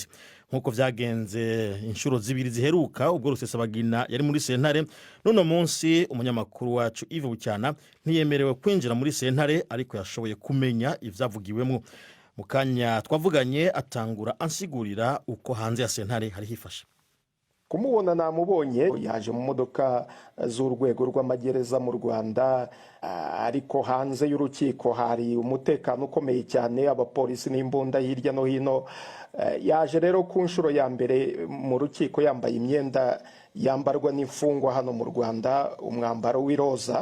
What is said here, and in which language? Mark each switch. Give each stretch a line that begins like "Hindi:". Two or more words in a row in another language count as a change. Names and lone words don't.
Rundi: Nkuko vyagenze inshuro zibiri ziheruka ubwo Rusesabagina yari muri sentare, none munsi umunyamakuru wacu Yves Bucyana ntiyemerewe kwinjira muri sentare, ariko yashoboye kumenya ivyavugiwemo. Mu kanya twavuganye atangura ansigurira uko hanze ya sentare hari hifashe.
Kinyarwanda: Kumubona namubonye yaje mu modoka z'urwego rw'amagereza mu Rwanda, ariko hanze y'urukiko hari umutekano ukomeye cyane, abapolisi n'imbunda hirya no hino. Yaje rero ku nshuro ya mbere mu rukiko yambaye imyenda yambarwa n'imfungwa hano mu Rwanda, umwambaro w'iroza.